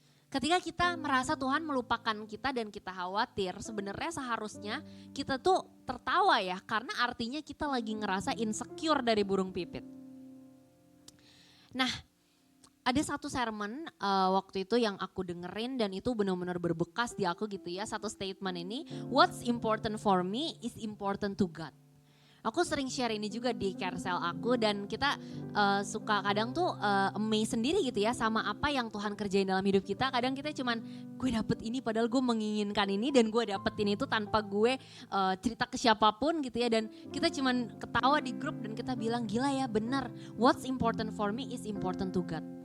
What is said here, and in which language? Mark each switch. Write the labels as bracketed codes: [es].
[id] Ketika kita merasa Tuhan melupakan kita dan kita khawatir, sebenarnya seharusnya kita tuh tertawa ya, karena artinya kita lagi ngerasa insecure dari burung pipit. Nah, ada satu sermon waktu itu yang aku dengerin dan itu benar-benar berbekas di aku gitu ya. [en] Satu statement ini, what's important for me is important to God. [id] Aku sering share ini juga di carousel aku dan kita suka kadang tuh amazed sendiri gitu ya sama apa yang Tuhan kerjain dalam hidup kita. Kadang kita cuman gue dapet ini padahal gue menginginkan ini dan gue dapetin itu tanpa gue cerita ke siapapun gitu ya. Dan kita cuman ketawa di grup dan kita bilang gila ya benar, what's important for me is important to God.